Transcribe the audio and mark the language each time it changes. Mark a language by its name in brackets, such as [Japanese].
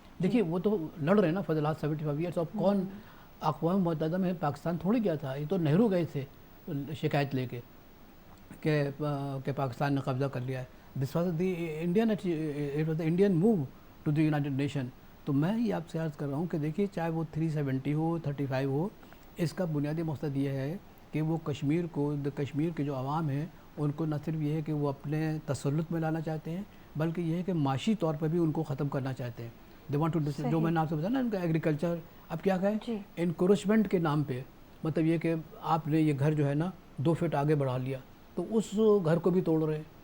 [Urdu] دیکھیے وہ تو لڑ رہے ہیں نا [English] For the last 75 years. [Urdu] اب کون اقوام متحدہ میں پاکستان تھوڑی گیا تھا, یہ تو نہرو گئے تھے شکایت لے کے کہ پاکستان نے قبضہ کر لیا ہے. [English] This was the Indian, it was the Indian move to the United Nation. [Urdu] تو میں یہ آپ سے عرض کر رہا ہوں کہ دیکھیے چاہے وہ 370 ہو 35 ہو, اس کا بنیادی مقصد یہ ہے کہ وہ کشمیر کے جو عوام ہیں ان کو نہ صرف یہ ہے کہ وہ اپنے تسلط میں لانا چاہتے ہیں, بلکہ یہ ہے کہ معاشی طور پر بھی ان کو ختم کرنا چاہتے ہیں. [English] they want to, [Urdu] جو میں نے آپ سے بتایا نا ان کا ایگریکلچر, اب کیا کہیں انکروچمنٹ کے نام پہ, مطلب یہ کہ آپ نے یہ گھر جو ہے نا 2 فٹ آگے بڑھا لیا تو اس گھر کو بھی توڑ رہے ہیں.